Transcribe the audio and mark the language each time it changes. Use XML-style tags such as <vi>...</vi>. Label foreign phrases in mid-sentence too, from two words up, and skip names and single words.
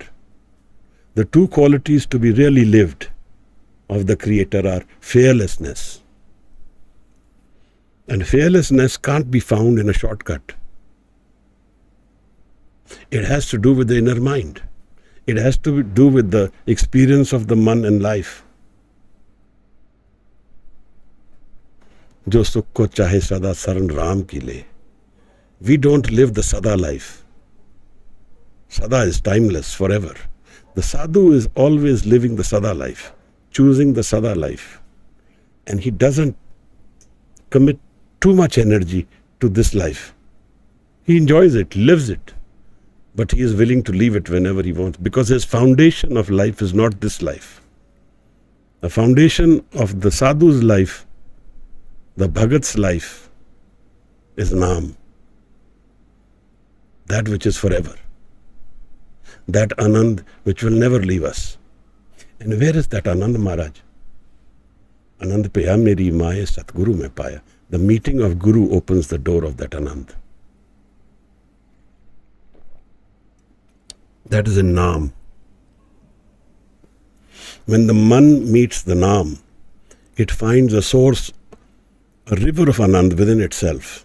<en>The two qualities to be really lived of the Creator are fearlessness. And fearlessness can't be found in a shortcut. It has to do with the inner mind. It has to do with the experience of the man in life.</en> <hi>Jo sukh ko chahe sada saran Ram ki le.</hi> <en>We don't live the Sada life. Sada is timeless, forever. The sadhu is always living the Sada life, choosing the Sada life. And he doesn't commit too much energy to this life. He enjoys it, lives it. But he is willing to leave it whenever he wants, because his foundation of life is not this life. The foundation of the sadhu's life, the bhagat's life, is Naam. That which is forever. That Anand which will never leave us. And where is that Anand, Maharaj?</en> <pa>Anand paya meri maaye Satguru mein paya.</pa> <en>The meeting of Guru opens the door of that Anand. That is in Naam. When the man meets the Naam, it finds a source, a river of Anand within itself.</en>